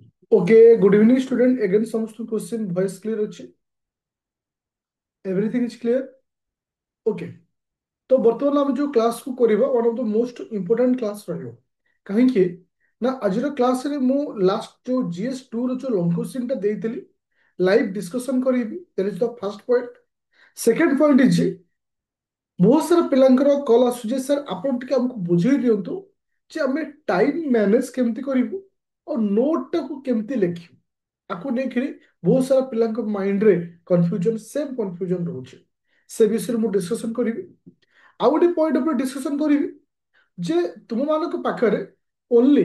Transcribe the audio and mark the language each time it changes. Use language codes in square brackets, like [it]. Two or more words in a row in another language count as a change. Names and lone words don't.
[en] Okay, good evening, student. Again, some question voice clear ଅଛି? Everything is clear? Okay. [or] तो ବର୍ତ୍ତମାନ ଆମେ ଯୋଉ କ୍ଲାସ କୁ କରିବା [en] one of the most important class [or] ରହିବ କାହିଁକି ନା ଆଜିର କ୍ଲାସରେ ମୁଁ ଲାଷ୍ଟ ଯୋଉ GS2 ର ଯୋଉ [en] long question [or] ଟା ଦେଇଥିଲି [en] live discussion [or] କରିବି [en] that is the first point. Second point is [or] ବହୁତ ସାରା ପିଲାଙ୍କର କଲ୍ ଆସୁଛି ସାର୍ ଆପଣ ଟିକେ ଆମକୁ ବୁଝେଇ ଦିଅନ୍ତୁ ଯେ ଆମେ [en] time manage [or] କେମିତି କରିବୁ ଆଉ ନୋଟଟାକୁ କେମିତି ଲେଖିବୁ ଆକୁ ନେଇକିରି ବହୁତ ସାରା ପିଲାଙ୍କ ମାଇଣ୍ଡରେ [en] confusion same confusion [or] ରହୁଛି ସେ ବିଷୟରେ ମୁଁ ଡିସ୍କସନ କରିବି ଆଉ ଗୋଟେ ପଏଣ୍ଟ ଉପରେ ଡିସ୍କସନ କରିବି ଯେ ତୁମମାନଙ୍କ ପାଖରେ ଓନ୍ଲି